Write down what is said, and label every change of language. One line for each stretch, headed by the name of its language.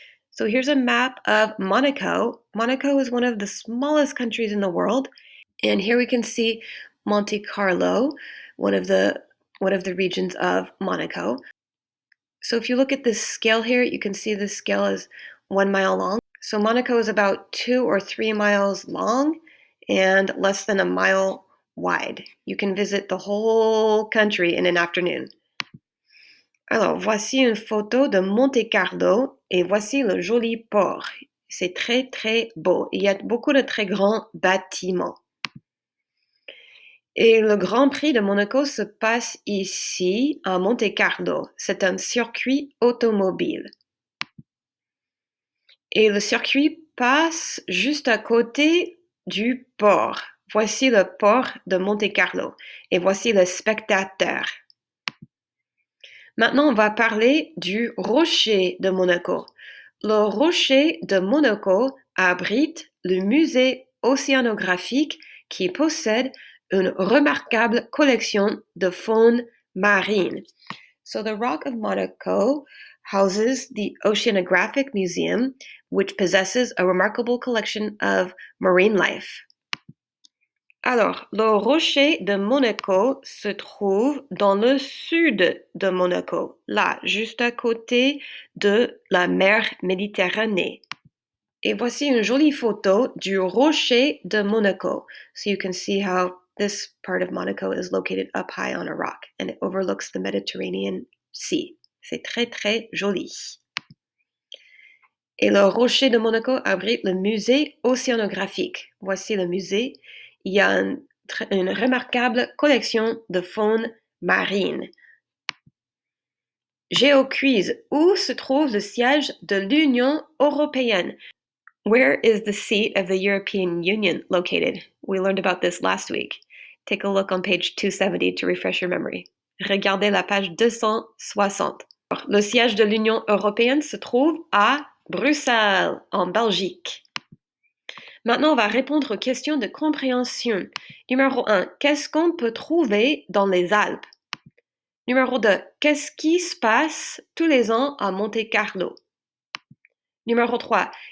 English: So here's a map of Monaco. Monaco is one of the smallest countries in the world, and here we can see Monte Carlo, one of the regions of Monaco. So if you look at this scale here, you can see this scale is 1 mile long. So Monaco is about 2 or 3 miles long and less than a mile wide. You can visit the whole country in an afternoon.
French: Alors, voici une photo de Monte Carlo et voici le joli port. C'est très, très beau. Il y a beaucoup de très grands bâtiments. Et le Grand Prix de Monaco se passe ici, à Monte Carlo. C'est un circuit automobile. Et le circuit passe juste à côté du port. Voici le port de Monte Carlo. Et voici le spectateur. Maintenant, on va parler du rocher de Monaco. Le rocher de Monaco abrite le musée océanographique qui possède une remarquable collection de faune marine.
English: So the Rock of Monaco houses the Oceanographic Museum, which possesses a remarkable collection of marine life.
French: Alors, le rocher de Monaco se trouve dans le sud de Monaco, là, juste à côté de la mer Méditerranée. Et voici une jolie photo du rocher de Monaco.
English: So you can see how this part of Monaco is located up high on a rock and it overlooks the Mediterranean Sea.
French: C'est très, très joli. Et le rocher de Monaco abrite le musée océanographique. Voici le musée. Il y a une remarquable collection de faune marine. GeoQuiz. Où se trouve le siège de l'Union européenne?
English: Where is the seat of the European Union located? We learned about this last week. Take a look on page 270 to refresh your memory.
French: Regardez la page 260. Le siège de l'Union européenne se trouve à Bruxelles, en Belgique. Maintenant, on va répondre aux questions de compréhension. Numéro 1. Qu'est-ce qu'on peut trouver dans les Alpes? Numéro 2. Qu'est-ce qui se passe tous les ans à Monte Carlo? Numéro 3.